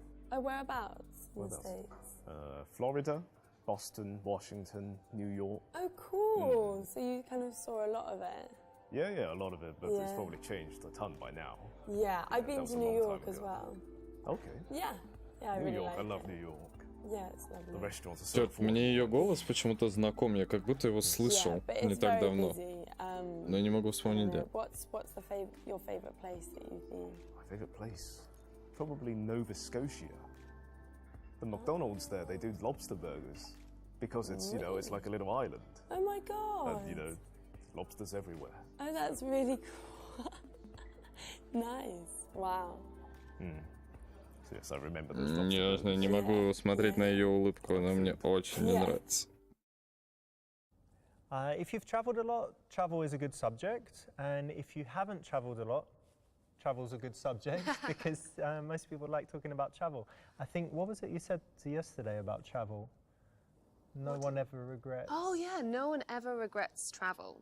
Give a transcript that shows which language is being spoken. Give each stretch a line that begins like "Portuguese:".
English: Whereabouts in the States? Florida, Boston, Washington, New York. Oh, cool. So you kind of saw a lot of it. Yeah, a lot of it, but it's probably changed a ton by now. Yeah, I've been to New York as well. Okay. Yeah, I New really York, like I love it. New York. Yeah, it's lovely. The restaurants are so
Russian: Чёрт, мне ее голос почему-то знаком, я как будто его слышал не так давно. Но я не могу вспомнить, где.
English: What's your favourite place that you've been? My favourite place? Probably Nova Scotia. The McDonald's there, they do lobster burgers. Because it's, you know, it's like a little island. Oh my god. And, you know, lobsters everywhere. Oh, that's really cool. Nice. Wow. So yes, I remember those lobster
Russian: Я не могу смотреть на ее улыбку, она мне очень не нравится.
English: If you've travelled a lot, travel is a good subject. And if you haven't travelled a lot, travel's a good subject because most people like talking about travel. I think, what was it you said yesterday about travel? No one ever regrets. Oh yeah, no one ever regrets travel.